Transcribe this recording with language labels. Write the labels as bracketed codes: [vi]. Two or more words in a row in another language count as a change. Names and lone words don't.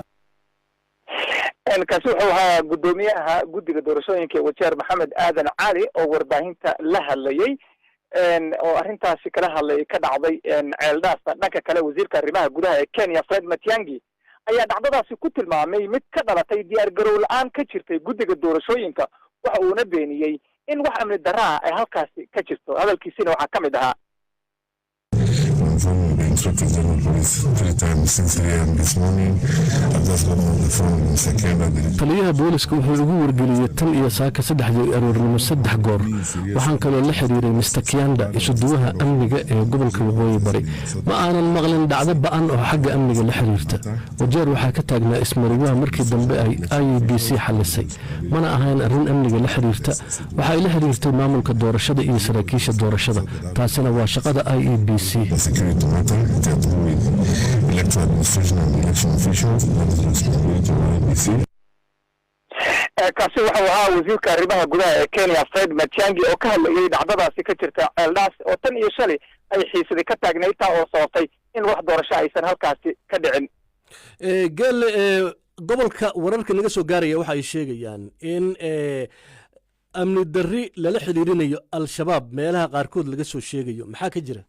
[so] kaasi wuxuu ahaa gudoomiyaha guddiga doorashooyinka wajeer maxamed aadan cali oo warbaahinta la hadlayay oo arrintaasi kala hadlay ka dhacday Ceeldaasta dhanka kale wasiirka arrimaha gudaha ee Kenya Fred Matiang'i ayaa dhacdadaasi ku tilmaamay mid ka dhalatay diyaar garow la'aan ka jirtay guddiga doorashooyinka waxa uuna beeniyay in wax amni darraa ay halkaasi ka jirto hadalkiisina waxaa ka mid ahaa [en] Inspector General Police 3 times since 3 a.m. this morning. I've just gotten on the phone in second. [so] taliyaha booliska wuxuu ugu wargeliyay tan iyo saaka 3 aroornimo 3 goor waxaan kaloo la xiriiray Mr. Kianda isuduwaha amniga ee gobolka Waqooyi Bari ma aanan maqlin dhacdo ba'an oo xagga amniga la xiriirta wajeer waxaa ka taagnaa ismariwaha markii dambe ay IEBC xalisay mana ahayn arrin amniga la xiriirta waxa ay la xiriirtay maamulka doorashada iyo saraakiisha doorashada taasina waa shaqada IEBC [en] Electoral administration and election officials that is responsibility of IEBC. [so] kaasi waxa uu ahaa wasiirka arrimaha gudaha ee Kenya Fred Matiang'i oo ka hadlayay dhacdadaasi ka jirta Ceeldaas oo tan iyo shalay ay xiisadii ka taagnayd taa oo sababtay in wax doorasho aysan halkaasi ka dhicin gel gobolka wararka naga soo gaaraya waxa ay sheegayaan in amni darri lala xiriirinayo al-shabaab meelaha qaarkood laga soo sheegayo maxaa ka jira